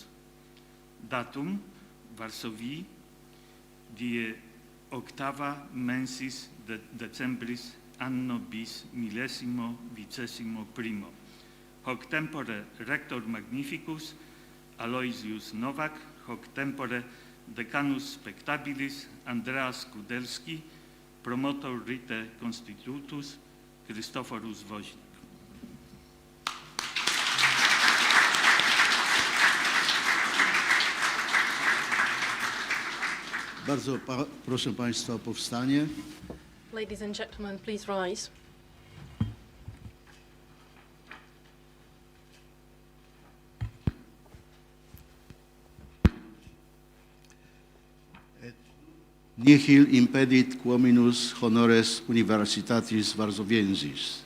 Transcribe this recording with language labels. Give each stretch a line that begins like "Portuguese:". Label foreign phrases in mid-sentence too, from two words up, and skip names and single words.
Latin: Datum Varsovii die octava mensis de decembris anno bis millesimo vicesimo primo. Hoc tempore rector magnificus Aloysius Novak, hoc tempore decanus spectabilis Andreas Kudelski, promotor rite constitutus Christophorus Woźniak.
Polish: Bardzo proszę Państwa o powstanie.
English: Ladies and gentlemen, please rise.
Latin: Nihil impedit quominus honores Universitatis Varsoviensis.